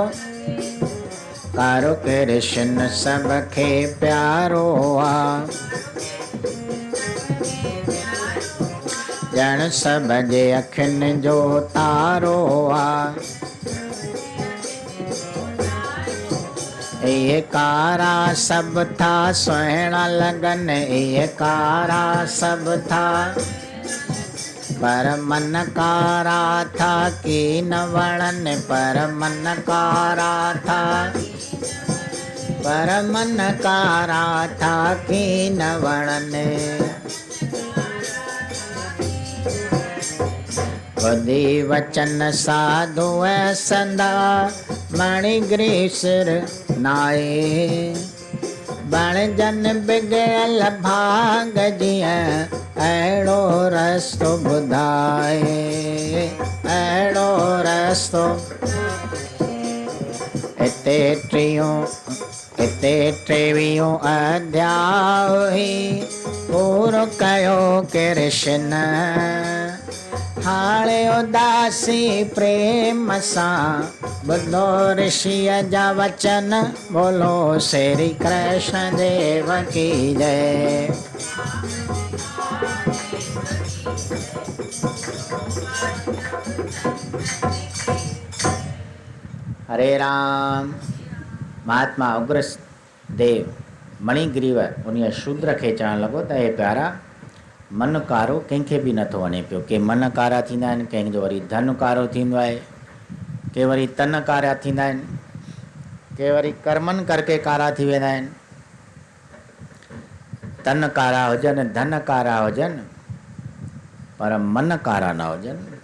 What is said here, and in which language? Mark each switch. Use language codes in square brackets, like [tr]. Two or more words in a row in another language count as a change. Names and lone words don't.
[sd] कारो कृष्ण सभ खे प्यारो आ, ॼण सभ जे अखियुनि जो तारो आ। इहे कारा सभ था सुहिणा लॻनि, इहे कारा सभ था, पर मन कारा था की न वणनि, पर मन कारा था, पर मन कारा था की न वणनि। ॿुधी वचन साधू ऐं संदा, मणिग्रीव सिर नाए, बणजन बिगड़ल भाग जीअं अहिड़ो रस्तो ॿुधाए, अहिड़ो रस्तो। हिते टेवीहों अध्याय पूरो कयो कृष्ण, हाणे उदासी प्रेम सां ॿुधो ऋषिअ जा वचन, बोलो श्री कृष्ण देव की जय। हरे राम। महात्मा उग्रदेव मणिग्रीव उन शूद्र खे चवणु लॻो त हे प्यारा, मन कारो कंहिंखे बि नथो वणे पियो। के मन कारा थींदा आहिनि, कंहिंजो वरी धन कारो थींदो आहे, के वरी तन कारा थींदा आहिनि, के वरी कर्मनि करके कारा थी वेंदा आहिनि। तन कारा हुजनि, धन कारा हुजनि, पर मन कारा न हुजनि।